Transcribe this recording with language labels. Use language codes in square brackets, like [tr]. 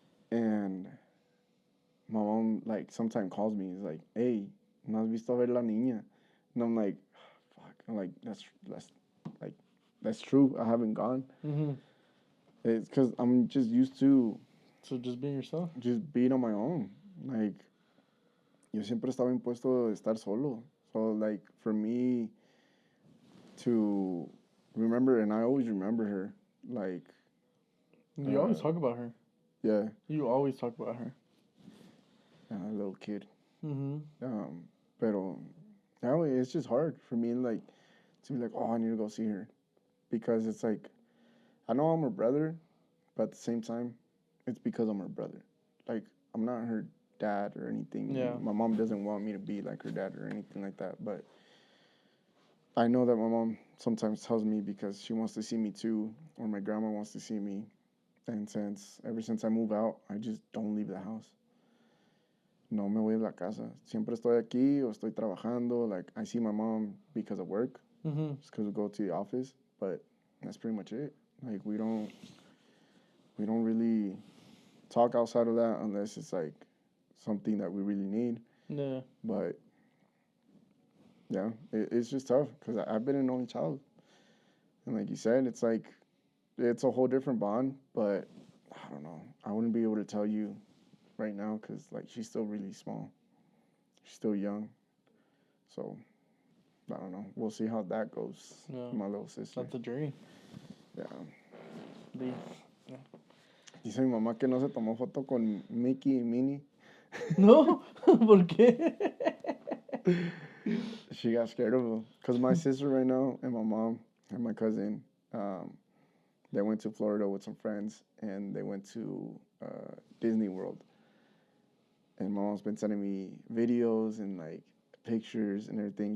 [en] And my mom, like, sometimes calls me. He's like, "Hey, [es] ¿no has visto ver la niña?" [en] And I'm like, "Fuck." I'm like, that's true. I haven't gone. It's because I'm just used to. So just being yourself. Just being on my own. [es] Like, yo siempre estaba impuesto de estar solo. [en] So, like, for me to remember, and I always remember her, like. You always talk about her. Yeah. You always talk about her. A little kid. [es] Pero [en] that way, it's just hard for me, like, to be like, oh, I need to go see her. Because it's like, I know I'm her brother, but at the same time, it's because I'm her brother. Like, I'm not her dad or anything. Yeah. My mom doesn't want me to be like her dad or anything like that. But I know that my mom sometimes tells me because she wants to see me too, or my grandma wants to see me. And ever since I moved out, I just don't leave the house. [es] No me voy de la casa. Siempre estoy aquí o estoy trabajando. [en] Like, I see my mom because of work. Just because we go to the office. But that's pretty much it. Like, we don't we don't really talk outside of that unless it's like something that we really need. Yeah. But yeah, it's just tough because I've been an only child, and like you said, it's like it's a whole different bond. But I don't know. I wouldn't be able to tell you right now because like she's still really small. She's still young, so I don't know. We'll see how that goes. Yeah. My little sister. That's a journey. Yeah. The, [es] Dice mi mamá que no se tomó foto con Mickey y Minnie. no, ¿por qué? [en] She got scared of them because my sister right now and my mom and my cousin, they went to Florida with some friends and they went to Disney World. And my mom's been sending me videos and like pictures and everything.